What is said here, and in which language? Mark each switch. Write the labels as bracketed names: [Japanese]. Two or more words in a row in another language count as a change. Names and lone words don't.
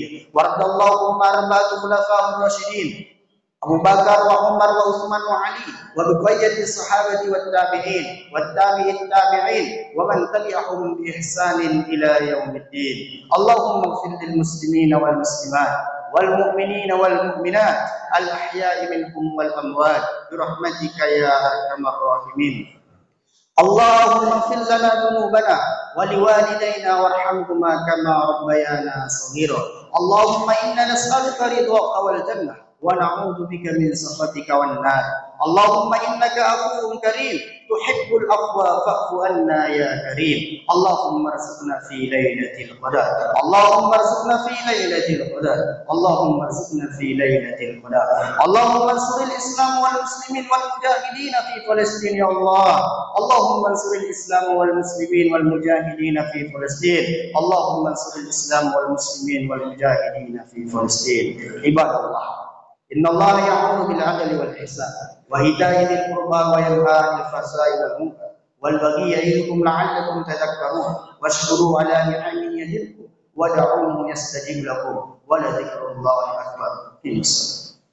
[Arabic] وارض اللهم عن الخلفاء الراشدين أبو بكر وعمر وعثمان وعلي وبقية الصحابة والتابعين التابعين ومن تبعهم بإحسان إلى يوم الدين. اللهم اغفر للمسلمين والمسلمات والمؤمنين والمؤمنات الأحياء منهم والأموات برحمتك يا أرحم الراحمين. اللهم اغفر لنا ذنوبنا ولوالدينا وارحمهما كما ربيانا صغيرا. اللهم إنا نسألك رضاك والجنة ونعوذ بك من سخطك والنار. اللهم إنك عفو كريم تحب العفو فاعف عنا يا كريم. اللهم ارزقنا في ليلة القدر. اللهم ارزقنا في ليلة القدر اللهم ارزقنا في ليلة القدر. اللهم انصر الإسلام والمسلمين والمجاهدين في فلسطين يا الله. اللهم انصر الإسلام والمسلمين والمجاهدين في فلسطين. اللهم انصر الإسلام والمسلمين والمجاهدين في فلسطين. Ibadallah. إن الله يأمر بالعدل والإحسان وإيتاء ذي القربى وينهى عن الفحشاء والمنكر والبغي يعظكم لعلكم تذكرون واشكروه على نعمه يزدكم وادعوه يستجب لكم ولذكر الله أكبر.